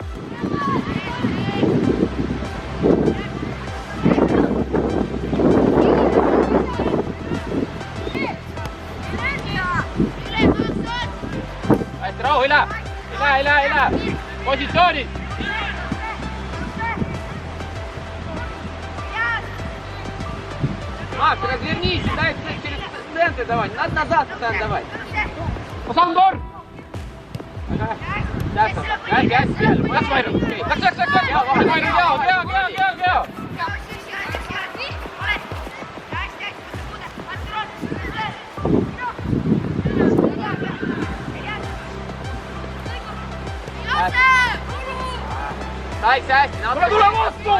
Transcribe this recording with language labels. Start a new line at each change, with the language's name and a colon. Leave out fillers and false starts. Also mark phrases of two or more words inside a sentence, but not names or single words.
Estonian: Hästi, rahu, ei lähe! Positsioonid!
Russian: Маш, развернись, дай через центр давай, назад давай. Сандор!
Estonian: Läks Mairon, läks! Hea! Saik hästi, tule vastu!